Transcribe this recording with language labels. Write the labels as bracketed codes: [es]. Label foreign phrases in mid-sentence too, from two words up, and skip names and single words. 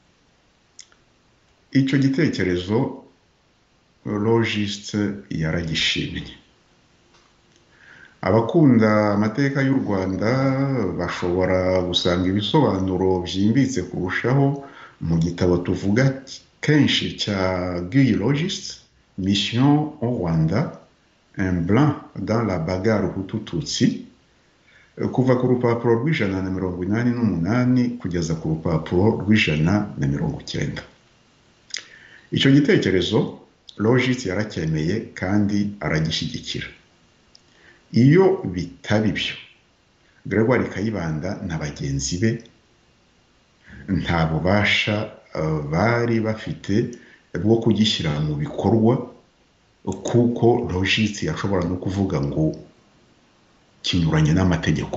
[rw] Icyo gitekerezo Logiste yaragishimye. Abakunda amateka y'u Rwanda bashobora gusanga ibisobanuro byimbitse kurushaho mu gitabo tuvuga kenshi cya Guy Logiste, Mission au Rwanda, un blanc dans la bagarre Hutu-Tutsi, kuva ku rupapuro rw'188 kugeza ku rupapuro rw'190. Icyo gitekerezo Logiste yaracyemeye kandi aragishyigikira. iyo bitaba ibyo Gregoire Kayibanda na bagenzi be nta bubasha bari bafite bwo kugishyira mu bikorwa, kuko logisi yashobora no kuvuga ngo kinyuranye n'amategeko.